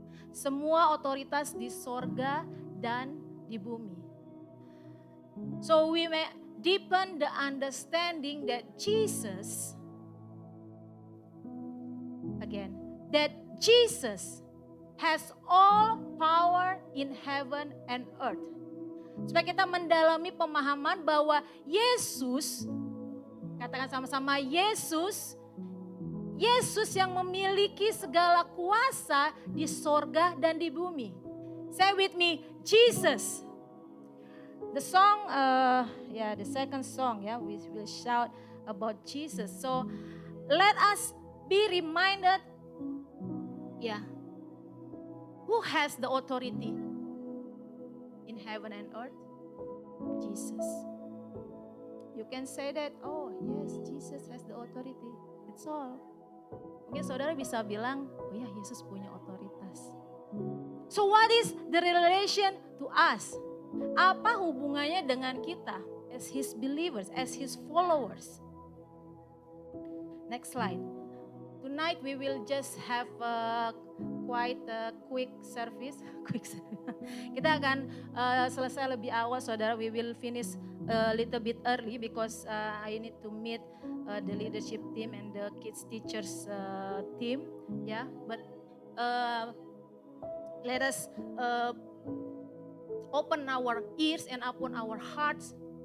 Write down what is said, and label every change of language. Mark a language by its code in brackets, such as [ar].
[id] Semua otoritas di sorga dan di bumi. [en] So we may deepen the understanding that Jesus, again, that Jesus has all power in heaven and earth. [id] Supaya kita mendalami pemahaman bahwa Yesus, katakan sama-sama Yesus yang memiliki segala kuasa di sorga dan di bumi. [en] Say with me, Jesus. The song, the second song, we will shout about Jesus. So let us be reminded, who has the authority in heaven and earth? Jesus. You can say that, oh yes, Jesus has the authority. That's all. [id] Mungkin saudara bisa bilang, oh ya, Yesus punya otoritas. [en] So what is the relation to us? [id] Apa hubungannya dengan kita [en] as His believers, as His followers? Next slide. Tonight we will just have quite a quick service. [id] Kita akan selesai lebih awal, saudara. [en] We will finish a little bit early because I need to meet the leadership team and the kids teachers team. But let us open our ears and open our hearts.